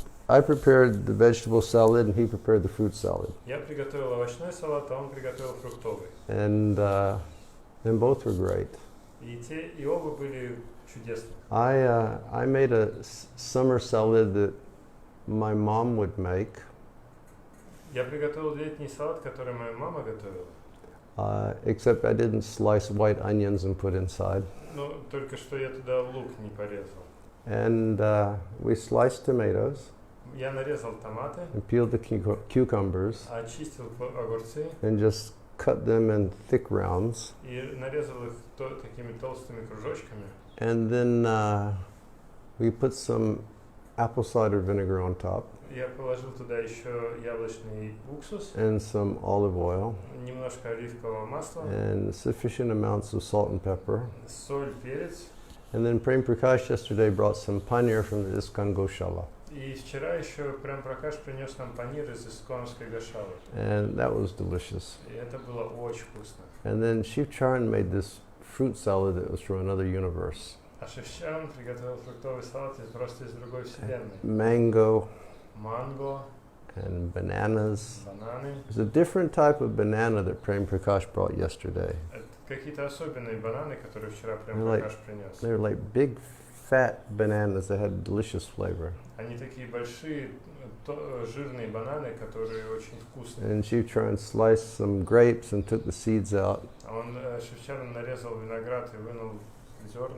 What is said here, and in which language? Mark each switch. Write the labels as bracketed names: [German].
[English] I prepared the vegetable salad and he prepared the fruit salad. [Russian] Я приготовил овощной салат, а он приготовил фруктовый. [English] And And both were great. [Russian] И те, и оба были чудесны. [English] I made a summer salad that my mom would make. [Russian] Я приготовил летний салат, который моя мама готовила. [English] Except I didn't slice white onions and put inside. [Russian] Но только что я туда лук не порезал. [English] And we sliced tomatoes [Russian] Я нарезал томаты, [English] and peeled the cucumbers [Russian] очистил огурцы [English] and just cut them in thick rounds. [Russian] и нарезал их такими толстыми кружочками. [English] And then we put some apple cider vinegar on top [Russian] Я положил туда еще яблочный уксус, [English] and some olive oil [Russian] немножко оливкового масла, [English] and sufficient amounts of salt and pepper. [Russian] соль, перец. [English] And then Prem Prakash yesterday brought some paneer from the Iskon Goshala. [Russian] И вчера еще Прем Пракаш принес нам панир из Исконской Гошалы. [English] And that was delicious. [Russian] И это было очень вкусно. [English] And then Shiv Charan made this fruit salad that was from another universe. [Russian] А Шевчан приготовил фруктовый салат просто из другой вселенной. [English] Mango [Russian] Манго, [English] and bananas. [Russian] бананы. [English] There's a different type of banana that Prem Prakash brought yesterday. [Russian] Это какие-то особенные бананы, которые вчера Прем [English] Like- [Russian] Пракаш принес. [English] They were like big, fat bananas that had delicious flavor. [Russian] Они такие большие, жирные бананы, которые очень вкусные. [English] And Shiv Charan sliced some grapes and took the seeds out. [Russian] А он, Шевчан, нарезал виноград и вынул зерна,